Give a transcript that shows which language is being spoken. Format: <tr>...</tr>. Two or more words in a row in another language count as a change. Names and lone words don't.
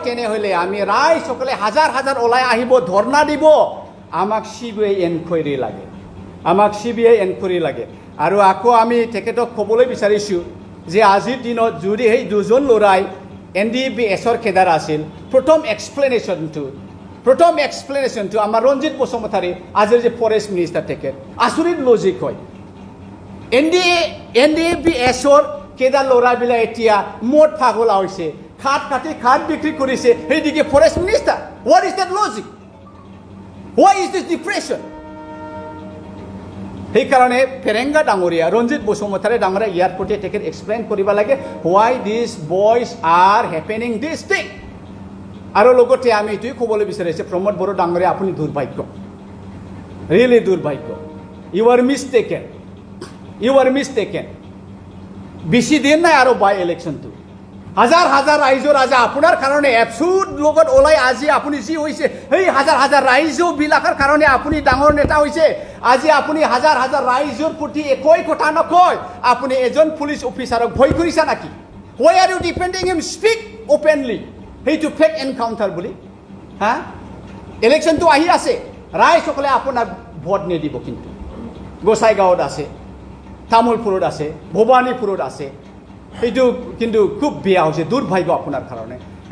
<as>তেনেহ'লে আমি ৰাইজ সকলে হাজাৰ হাজাৰ ওলাই আহিব ধৰ্ণা দিব আমাক CBI এনকুৱাৰী লাগে আমাক CBI এনকুৱাৰী লাগে আৰু আকৌ আমি তেখেতক ক'বলৈ বিচাৰিছোঁ যে আজিৰ দিনত যদি সেই দুজন ল'ৰাই NDBSৰ কেডাৰ আছিল প্ৰথম এক্সপ্লেনেশ্যনটো আমাৰ ৰঞ্জিত বসুমতাৰী আজিৰ যে</as> <en>forest minister</en> <as>তেখেত আচৰিত লজিক হয় NDBSৰ কেডাৰ ল'ৰাবিলাক এতিয়া মদ পাগলা হৈছে খাট কাটি খাট বিক্ৰী কৰিছে সেইদিকে</as> <en>forest minister what is that logic Why is this depression?</en> <as>সেইকাৰণে ফেৰেংগা ডাঙৰীয়া ৰঞ্জিত বসুমতাৰী ডাঙৰীয়া ইয়াৰ প্ৰতি তেখেত এক্সপ্লেইন কৰিব লাগে</as> <en>why these boys are happening this thing.</en> <as>আৰু লগতে আমি এইটোৱে ক'বলৈ বিচাৰিছে প্ৰমোদ বড়ো ডাঙৰীয়া আপুনি দুৰ্ভাগ্য, ৰিয়েলি দুৰ্ভাগ্য,</as> <en>you are mistaken.</en> <as>বেছি দিন নাই আৰু বাই ইলেকশ্যনটো, হাজাৰ হাজাৰ ৰাইজৰ আজি আপোনাৰ কাৰণে এপছুট লগত ওলাই আজি আপুনি যি হৈছে সেই হাজাৰ হাজাৰ ৰাইজবিলাকৰ কাৰণে আপুনি ডাঙৰ নেতা হৈছে। আজি আপুনি হাজাৰ হাজাৰ ৰাইজৰ প্ৰতি একোই কথা নকয়, আপুনি এজন পুলিচ অফিচাৰক ভয় কৰিছে নেকি?</as> <en>Why are you defending him? Speak openly.</en> <as>সেইটো</as> <en>fake encounter</en> <as>বুলি। হা, ইলেকশ্যনটো আহি আছে, ৰাইজসকলে আপোনাক ভোট নিদিব, কিন্তু গোসাইগাঁৱত আছে, তামোলপুৰত আছে, ভৱানীপুৰত আছে। এইটো কিন্তু খুব বেয়া হৈছে, দুৰ্ভাগ্য আপোনাৰ কাৰণে।</as>